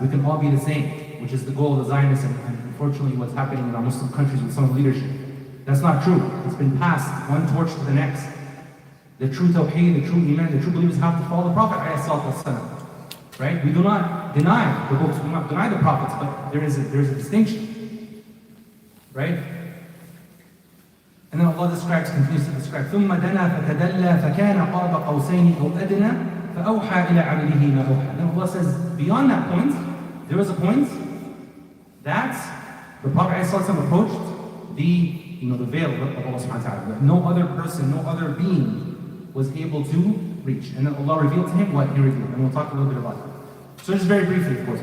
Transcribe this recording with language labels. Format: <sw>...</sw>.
<en>We can all be the same, which is the goal of the Zionists and unfortunately what's happening in our Muslim countries with some of the leadership. That's not true. It's been passed one torch to the next. The true Tawheed, the true Iman, the true believers have to follow the Prophet ﷺ. Right? We do not deny the books, we do not deny the prophets, but there is a distinction. Right? And then Allah continues to describe,</en> <ar>ثُمَّ دَنَا فَتَدَلَّى فَكَانَ قَابَ قَوْسَيْنِ أَوْ أَدْنَى فَأَوْحَى إِلَىٰ عَبْدِهِ مَا أَوْحَى.</ar> <en>Then Allah says, beyond that point, there was a point that the Prophet ﷺ approached the veil of Allah subhanahu wa ta'ala, that no other person, no other being was able to reach. And then Allah revealed to him what He revealed. And we'll talk a little bit about that. So just very briefly, of course.</en>